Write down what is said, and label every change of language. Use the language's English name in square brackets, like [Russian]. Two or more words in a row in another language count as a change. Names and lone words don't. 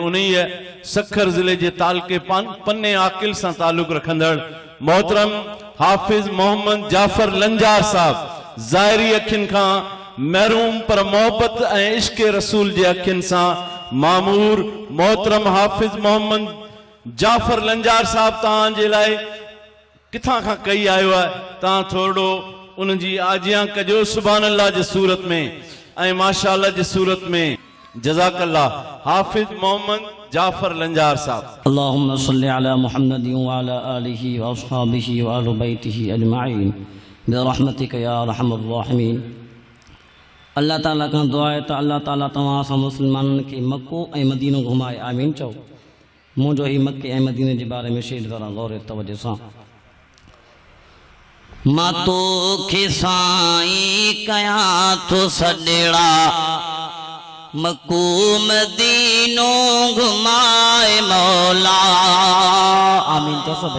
[Sindhi] उन सखर ज़िले जे तालके पन्ने आकिल सां ताल्लुक़ रखंदड़ मोहतरम हाफ़िज़ मोहम्मद जाफ़र लंजार साहब, ज़ाहिरी अखियुनि खां महरूम पर मोहब्बत ऐं इश्क़ रसूल जे अखियुनि सां मामूर मोहतरम हाफ़िज़ मोहम्मद जाफ़र लंजार साहब तव्हांजे लाइ किथां खां कई आयो आहे। तव्हां थोरो उन जी आजियां कजो [Arabic] سبحان الله [Sindhi] जी सूरत में ऐं [Arabic] ما شاء الله [Sindhi] जी सूरत में। जज़ाकल्लाह हाफ़िज़ मोहम्मद जाफ़र लंजार साहब। [Arabic] اللهم صل على محمد و على آله و أصحابه و أهل بيته أجمعين برحمتك يا أرحم الراحمين. [Sindhi] अल्लाह ताला [Urdu] کا دعا ہے [Sindhi] तो अल्लाह ताला तमाम असां मुसलमाननि खे मक्को ऐं मदीनो घुमाए आमीन चओ। मुंहिंजो ही मक्के ऐं मदीने जे बारे में शेर ज़रा गौर तवज्जो सां। मां तोखे साईं कयां थो सॾेड़ा, मक्को मदीनो घुमाए मौला आमीन चओ सभई।